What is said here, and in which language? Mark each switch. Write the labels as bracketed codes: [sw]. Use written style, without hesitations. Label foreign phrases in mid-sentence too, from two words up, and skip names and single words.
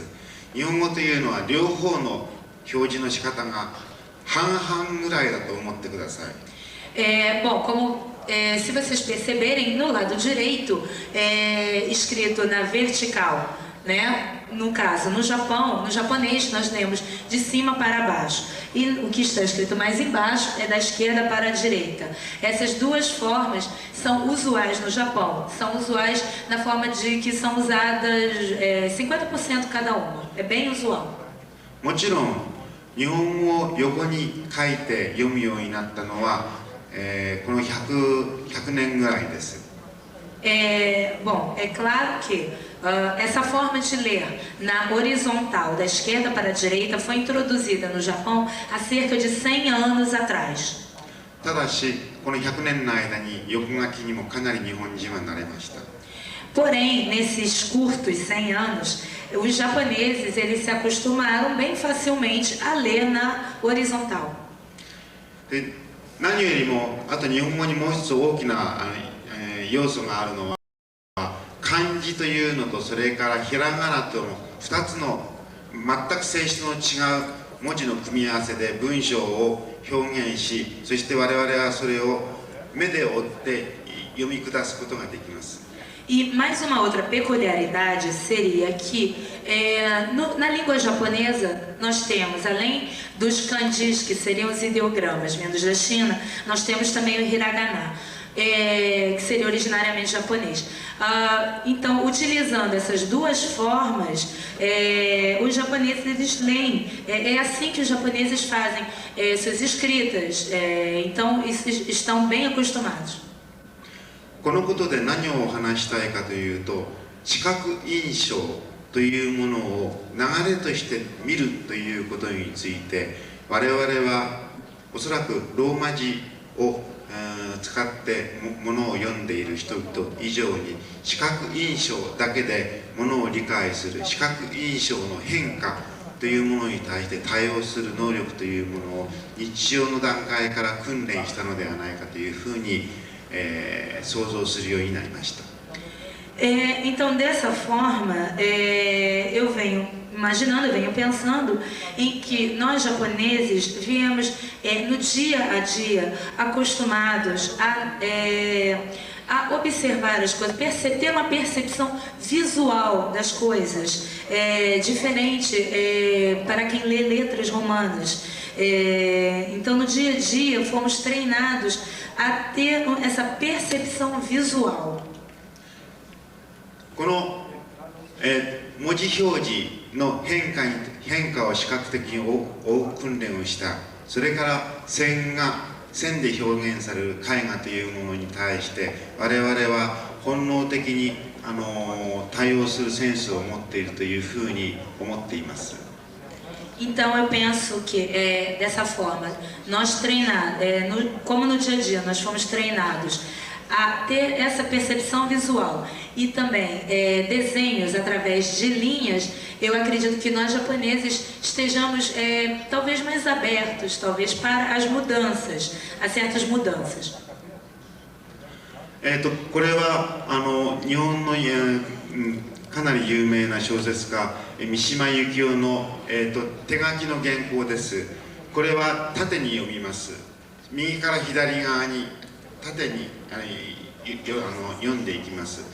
[ja] 日本語というのは両方の表示の仕方が半々ぐらいだと思ってください。 [pt] Bom, como se vocês perceberem, no lado direito é escrito na vertical, né? No caso, no Japão, no japonês nós lemos de cima para baixo, e o que está escrito mais embaixo é da esquerda para a direita. Essas duas formas são usuais no Japão, são usuais na forma de que são usadas 50% cada uma, é bem usual. [ja] もちろん日本語を横に書いて読むようになったのは、この100年ぐらいです。 [pt] Bom, é claro que essa forma de ler na horizontal, da esquerda para a direita, foi introduzida no Japão há cerca de 100 anos atrás. [ja] ただし、この100年の間に横書きにもかなり日本人は慣れました。 [pt] Porém, nesses curtos 100 anos, os japoneses eles se acostumaram bem facilmente a ler na horizontal. [ja] で、何よりもあと日本語にもう一つ大きな要素があるのは漢字というのとそれからひらがなとの2つの全く性質の違う文字の組み合わせで文章を表現し、そして我々はそれを目で追って読み下すことができます。 [pt] E mais uma outra peculiaridade seria que na língua japonesa nós temos, além dos kanjis, que seriam os ideogramas vindos da China, nós temos também o hiragana, que seria originariamente japonês. Então, utilizando essas duas formas, os japoneses eles leem, é assim que os japoneses fazem suas escritas, então estão bem acostumados. [ja] このことで何を話したいかというと、視覚印象というものを流れとして見るということについて、我々はおそらくローマ字を使ってものを読んでいる人々以上に視覚印象だけでものを理解する視覚印象の変化というものに対して対応する能力というものを日常の段階から訓練したのではないかというふうに想像するようになりました。 [pt] Então, dessa forma, eu venho imaginando, eu venho pensando em que nós japoneses viemos no dia a dia acostumados a observar as coisas, ter uma percepção visual das coisas, diferente para quem lê letras romanas. Então, no dia a dia, fomos treinados a ter essa percepção visual. [ja] この、文字表示の変化を視覚的に追う訓練をした、それから線で表現される絵画というものに対して我々は本能的に対応するセンスを持っているというふうに思っています。 [pt] Então eu penso que dessa forma, nós como no dia a dia nós fomos treinados a ter essa percepção visual e também desenhos através de linhas, eu acredito que nós japoneses estejamos talvez mais abertos, talvez para as mudanças, a certas mudanças. [ja] これは日本のかなり有名な小説家三島由紀夫の、手書きの原稿です。これは縦に読みます。右から左側に縦に読んでいきます。